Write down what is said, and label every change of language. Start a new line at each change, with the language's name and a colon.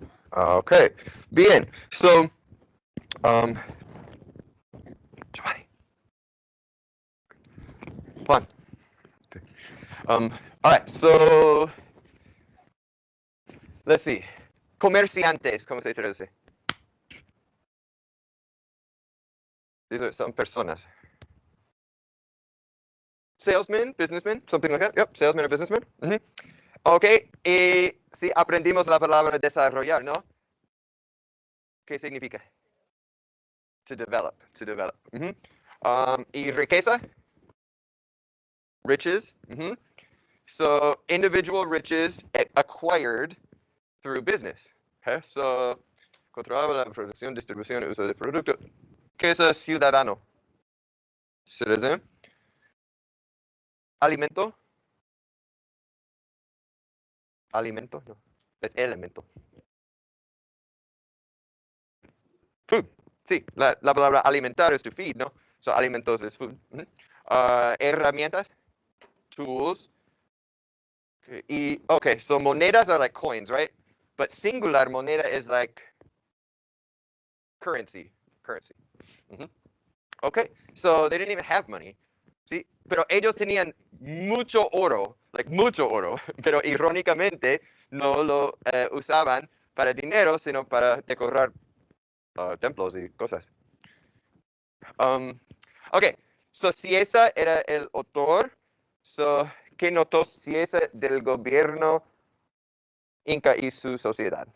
English: Okay. Bien. So, Giovanni. Juan. All right, so let's see.
Spanish: Comerciantes, ¿cómo se traduce? Son personas.
English: Salesman, businessman, something like that. Yep, salesman or businessman. Mhm.
Spanish: Ok, y sí, aprendimos la palabra desarrollar, ¿no? ¿Qué significa?
English: To develop, to develop.
Spanish: Mhm. Y riqueza? Riches. Mhm.
English: So, individual riches acquired through business. Okay?
Spanish: So, controlaba la producción, distribución y uso de producto. ¿Qué es ciudadano? Citizen. Alimento. Alimento, no. Es elemento.
English: Food.
Spanish: Sí, la palabra alimentar es
English: to feed,
Spanish: ¿no? So, alimentos es food. Mhm. Herramientas. Tools.
English: Okay, so monedas are like coins, right? But singular moneda is like currency. Currency. Mhm. Okay, so they didn't even have money.
Spanish: Sí, pero ellos tenían mucho oro, like mucho oro, pero irónicamente no lo usaban para dinero, sino para decorar templos y cosas. Ok, so Ciesa era el autor, so, ¿qué notó Ciesa del gobierno Inca y su sociedad?